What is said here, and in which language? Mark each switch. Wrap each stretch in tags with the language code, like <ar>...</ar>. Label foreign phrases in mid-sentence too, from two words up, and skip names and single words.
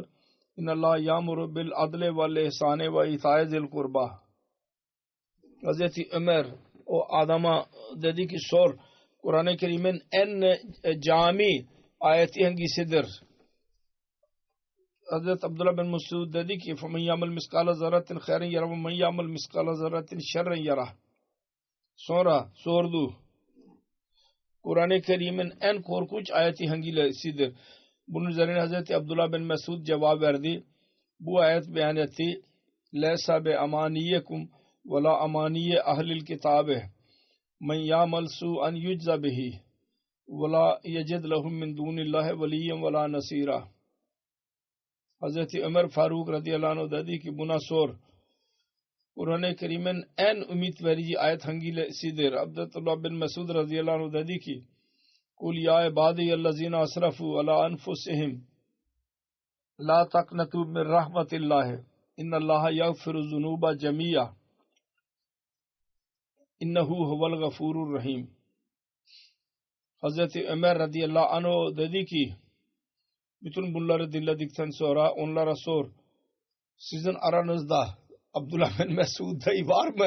<ar>إن الله يأمر بالعدل والإحسان وإيتاء ذي القربى.</ar> <tr>Hazreti Ömer o adama dedi ki sor Kur'an-ı Kerim'in en cami ayeti hangisidir? Hazreti Abdullah bin Mesud dedi ki</tr> <ar>فَمَنْ يَعْمَلْ مِسْقَالَ ذَرَّةٍ خَيْرًا يَرَهُ وَمَنْ يَعْمَلْ مِسْقَالَ ذَرَّةٍ شَرًّا يَرَهُ.</ar> <tr>Sonra sordu. Kur'an-ı Kerim'in en korkunç ayeti hangisidir? Bunun üzerine Hazreti Abdullah bin Mesud cevap verdi. Bu ayet beyan etti.</tr> <ar>لَيْسَ بِأَمَانِيَّكُمْ وَلَا أَمَانِيَّ أَهْلِ الْكِتَابِ مَنْ يَعْمَلْ سُوءًا يُجْزَ بِهِ وَلَا يَجِدْ لَهُم مِّن دُونِ اللّٰهِ وَلِيًّا وَلَا نَصِيرًا.</ar> <tr>Hazreti Ömer Faruk</tr> <ar>رضي الله عنه</ar> <tr>dedi ki buna sor. Kur'an-ı Kerim'in en ümit verici ayet hangisidir? Abdullah bin Mesud</tr> <ar>رضي الله عنه</ar> <tr>dedi ki</tr> <ar>قل يا عبادي الذين أسرفوا على أنفسهم لا تقنطوا من رحمة الله إن الله يغفر الذنوب جميعا إنه هو الغفور الرحيم.</ar> <tr>Hazreti Ömer</tr> <ar>رضي الله عنه</ar> <tr>dedi ki bütün bunları dinledikten sonra onlara sor. Sizin aranızda Abdullah bin Mesud dayı var mı?</tr>